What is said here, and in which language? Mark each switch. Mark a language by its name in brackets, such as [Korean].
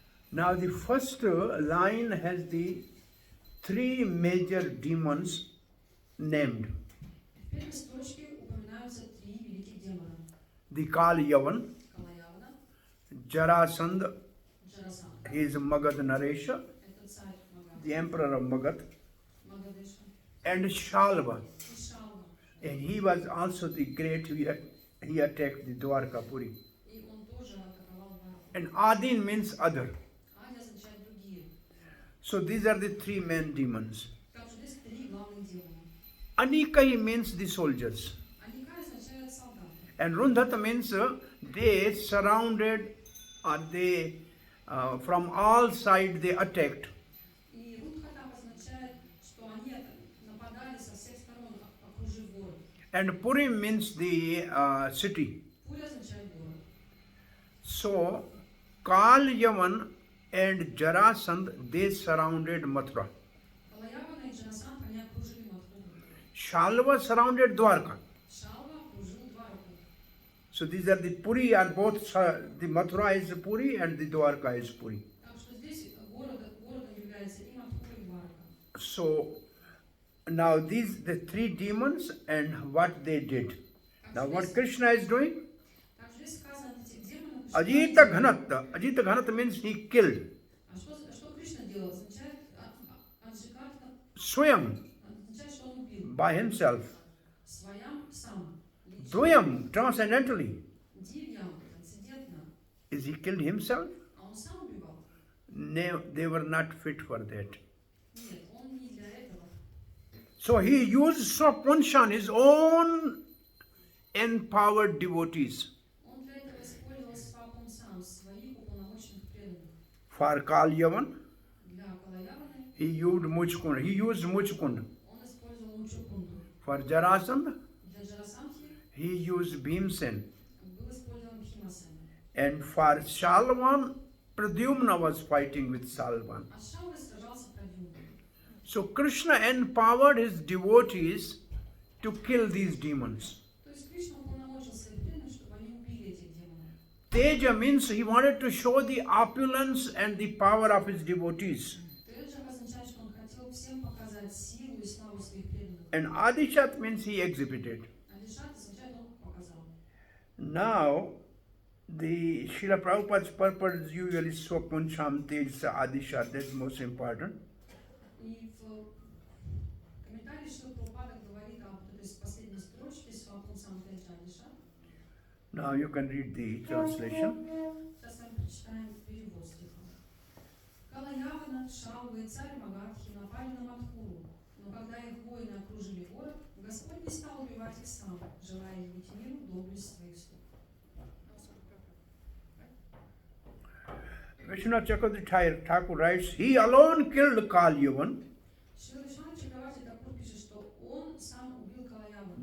[English] Now the first line has the three major demons named. [Russian] В первой строчке упоминаются три великих демона. [English] The Kal Yavan, [Russian] Калаявана, [English] Jarasandha, [Russian] Джарасан. [English] he is Magad Naresha, [Russian] Это царь Магад, [English] the emperor of Magad, [Russian] Магадеша. [English] and Shalva. [Russian] И Шалва. [English] And he was also the great, he attacked the Dwarkapuri. [Russian] И он тоже атаковал Дварку. [English] And Adin means other. [Russian] Ади означает другие. [English] So these are the three main demons. [Russian] Так что здесь три главных демона. [English] Anikai means the soldiers. [Russian] Аникай означает солдаты. [English] And Rundhata means they surrounded or they from all sides they attacked. [Russian] И Рудхатап означает, что они нападали со всех сторон, окружив город. [English] And Purim means the city. [Russian] Пуля означает город. [English] So Kal Yavan and Jarasandh they surrounded Mathura. [Russian] Калаявана и Джарасан, они окружили Матхуру. [English] Shalva surrounded Dwarka. [Russian] Шалва окружил Дварку. [English] So these are the Puri are both the Mathura is Puri and the Dwarka is Puri. [Russian] Так что здесь городом является и Матхура, и Дварка. [English] So now these the three demons and what they did. Now what Krishna is doing? [Russian] Так что здесь сказано от этих демонов, что [Sanskrit] Ajita Ghanata. [English] Ajita Ghanata means he killed. [Russian] А что Кришна делал? Означает Аджикарта, [Sanskrit] Swayam [Russian] означает, что он убил. [English] by himself. [Russian] Своям сам. Лично. [English] Dvayam transcendentally. [Russian] Дивьям, трансцендентно. [English] Is he killed himself? [Russian] А он сам убивал? [English] No, they were not fit for that. [Russian] Нет, он не для этого. [English] So he used Swapanshan, his own empowered devotees. [Russian] Он для этого использовал Свапом сам, своих уполномоченных преданных. [English] For Kal Yavan, [Russian] Для Калаяваны [English] he used Muchkund. He used Muchkund. [Russian] он использовал Мучукунду. [English] For Jarasandh, [Russian] Для Джарасамхи [English] he used Bhimsen. [Russian] был использован Бхимасен. [English] And for Shalvan, Pradyumna was fighting with Salvan. [Russian] А с Шалвой сражался Прадьюмна. [English] So Krishna empowered his devotees to kill these demons. [Russian] То есть Кришна уполномочил своих преданных, чтобы они убили этих демонов. [English] Teja means he wanted to show the opulence and the power of his devotees. [Russian] Теджа означает, что он хотел всем показать силу и славу своих преданных. [English] And Adishat means he exhibited. [Russian] А Дишат означает, он показал. [English] Now, the Srila Prabhupada's purpose is usually [Sanskrit] Swapancham Tejsa Adishat, [English] that's most important. [Russian] И в комментарии, что Прабхупада говорит об этой последней строчке [Sanskrit] Свапун сам Теджа Дишат. [English] Now you can read the translation. [Russian] Сейчас с вами прочитаем перевод стиха. Калаявана, Шалва и царь Магадхи напали на Мадхуру, но когда их воины окружили город, Господь не стал убивать их сам, желая явить миру доблесть своих слуг. [English] Vishwanath Chakravarti Thakur writes, he alone killed Kal Yavan, [Russian] Шрила Вишванат Чакраварти Такур пишет, что он сам убил Калаявана,